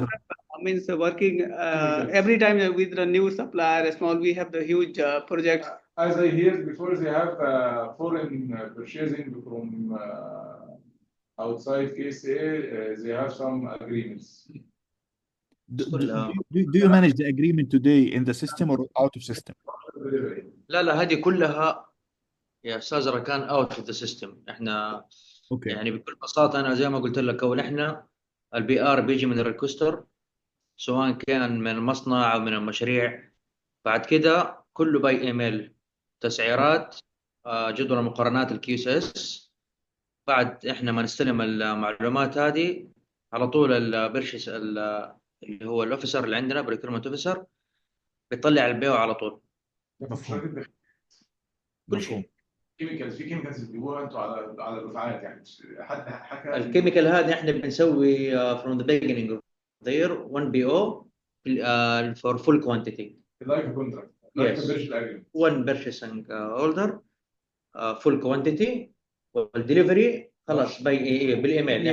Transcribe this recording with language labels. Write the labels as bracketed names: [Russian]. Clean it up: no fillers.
[English] have, means working every time with the new supplier, small, we have the huge projects. As I heard before, they have foreign purchasing from outside KSA, they have some agreements. Do you manage the agreement today in the system or out of system? [Arabic] لا هذه كلها يا استاذ ركان [English] Out of the system. [Arabic] احنا [English] Okay. [Arabic] يعني بكل بساطه انا زي ما قلت لك اول، احنا البي ار بيجي من الريكوستر سواء كان من المصنع او من المشاريع. بعد كده كله باي ايميل، تسعيرات، جدول المقارنات الكيو اس اس. بعد احنا ما نستلم المعلومات هذه على طول البرشس اللي هو الاوفيسر اللي عندنا بريكرومنت اوفيسر بيطلع البيو على طول. مفهوم. كل شيء. كيميكالز، في كيميكالز بتجيبوها انتوا على الدفعات، يعني حد حكى الكيميكال هذا احنا بنسوي [English] from the beginning of the year 1 BO for full quantity. Like contract, Yes. Like one purchasing order full quantity [Arabic] والدليفري خلاص بالايميل.